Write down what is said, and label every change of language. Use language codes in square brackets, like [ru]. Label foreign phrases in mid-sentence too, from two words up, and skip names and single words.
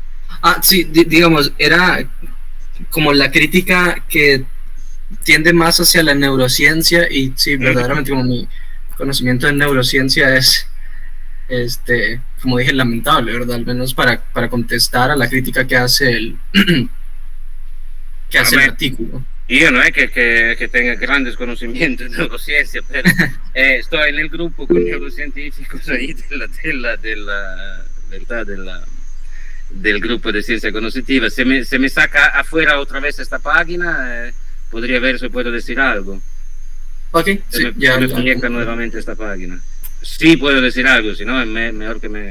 [es] Sí, digamos, era como la crítica que tiende más hacia la neurociencia y sí, verdaderamente como mi conocimiento de neurociencia es, como dije, lamentable, ¿verdad? Al menos para contestar a la crítica que hace que hace el artículo. [it] Io non è che tenga [es] grandes conocimientos [it] in neuroscienza, però sto nel gruppo con neuroscientificos [es] ahí del grupo de ciencia cognitiva. Se me saca afuera otra vez esta página, podría ver si puedo decir algo. Ok, se me proyecta nuevamente esta página. Sí puedo decir algo, si no es mejor que me...